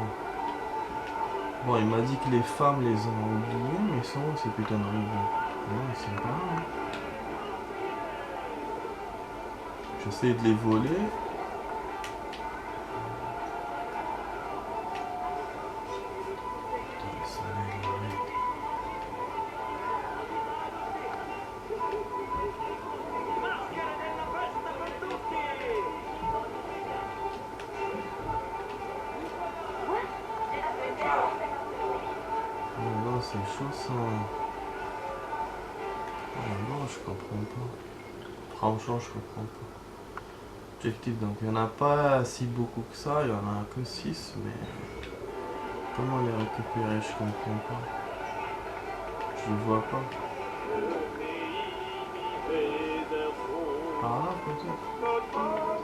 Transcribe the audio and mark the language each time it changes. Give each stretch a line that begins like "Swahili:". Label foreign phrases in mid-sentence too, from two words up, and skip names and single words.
French: Bon, il m'a dit que les femmes les ont oubliés, mais ils sont où ces putains de rubans? Non, ils sont pas là. J'essaie de les voler. Putain, le soleil, arrête.
Italian: maschera della festa per tutti!
French: Oh non, c'est chaud ça. Oh non, je comprends pas. Franchement, je comprends pas. Objectif, donc il n'y en a pas si beaucoup que ça, il y en a que 6, mais comment les récupérer, je comprends pas. Je le vois pas. Par là peut-être.